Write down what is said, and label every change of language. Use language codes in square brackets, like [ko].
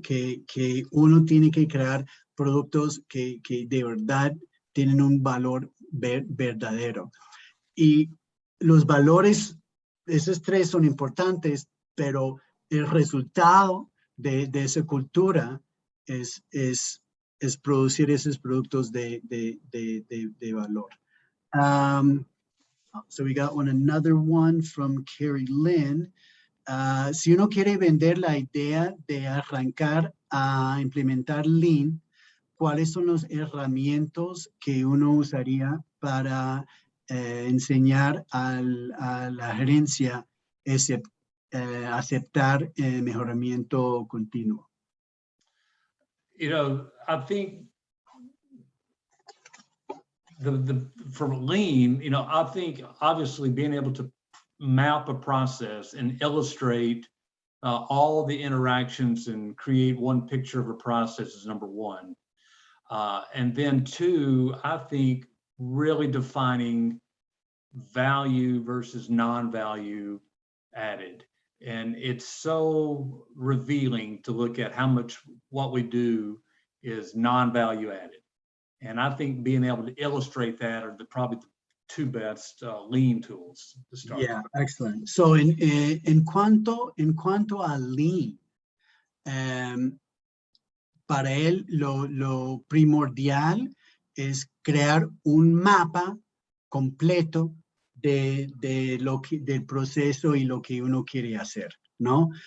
[es] Que uno tiene que crear productos que de verdad tienen un valor verdadero. Y los valores, esos tres son importantes, pero el resultado de esa cultura es producir esos productos de valor. [en] So we got another one from Carrie Lynn. [es] Si uno quiere vender la idea de arrancar a implementar Lean, ¿cuáles son las herramientas que uno usaría para enseñar a la gerencia aceptar mejoramiento continuo? [en] I think for Lean, I think obviously being able to map a process and illustrate all the interactions and create one picture of a process is number one. And then 2, I think really defining value versus non-value added. And it's so revealing to look at how much what we do is non-value added. And I think being able to illustrate that are probably the 2 best Lean tools to start. Yeah, excellent. [es] So en cuanto a Lean, para él lo primordial es crear un mapa completo del proceso y lo que uno quiere hacer, ¿no?